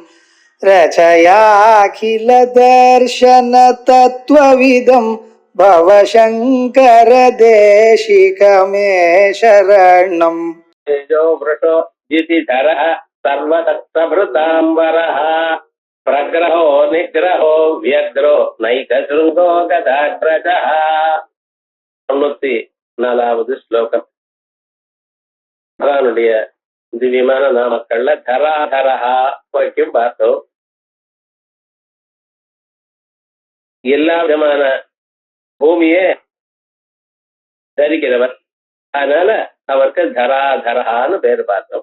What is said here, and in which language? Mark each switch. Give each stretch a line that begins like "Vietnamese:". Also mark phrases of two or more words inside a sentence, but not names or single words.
Sanskrit: रचयाखिल दर्शन तत्त्वविदं भवशङ्कर देशिकमे शरणम्। तेजो वृषो जितिधरः सर्वदत्तभृताम्बरः प्रग्रहो निग्रहो व्यग्रो नैकशृङ्गो गदाग्रजः.
Tamil: 94வது ஸ்லோகம். பகவானுடைய திவ்யமான நாமக்கள்ல தராதரஹா வரைக்கும் பார்த்தோம். எல்லா விதமான பூமியே தரிக்கிறவர், அதனால அவருக்கு தராதரஹான்னு பேர் பார்த்தோம்.